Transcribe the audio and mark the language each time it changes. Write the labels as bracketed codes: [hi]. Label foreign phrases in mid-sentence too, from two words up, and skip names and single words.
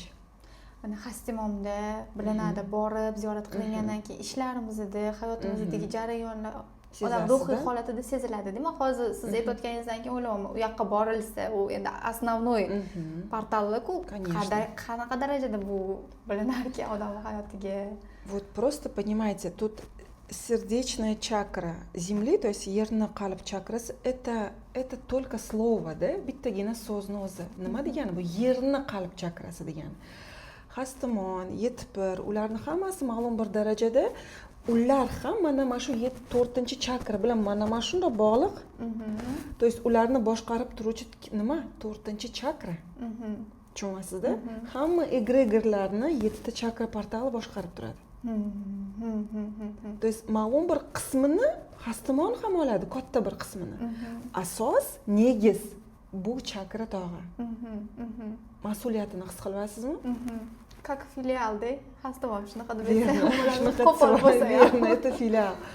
[uz] Mana hastimomda bilinadi, borib ziyorat qilingandan keyin ishlarimizda, hayotimizdagi jarayonlar odam ruhiy holatida seziladi, deymi? Hozir siz aytayotganingizdan keyin o'ylayapman, u yoqqa borilsa, u endi основной portal-ku, qanaqa darajada bu bilinarki odam hayotiga. [ru] Вот просто понимаете, тут сердечная чакра Земли, то есть [uz] yerni qalb chakrasi, [ru] это только слово, да? [uz] Bittagina so'zni o'zi. Nima degani bu? Yerni qalb chakrasi degani. Hastimon, yetpir, ularning hammasi ma'lum bir darajada ular ham mana shu 4-chakra bilan mana shunday bog'liq. [ru] То есть [uz] ularni boshqarib turuvchi nima? 4-chakra. Tushunyapsizda? Hamma egregorlarni 7 chakra portali boshqarib turadi. [ru] То есть [uz] ma'lum bir qismini hastimon ham oladi, katta bir qismini. Asos, negiz bu chakra tog'i. Mas'uliyatini his qilyapsizmi? Как filialda hastimon shunaqa deb aytsam, это filial.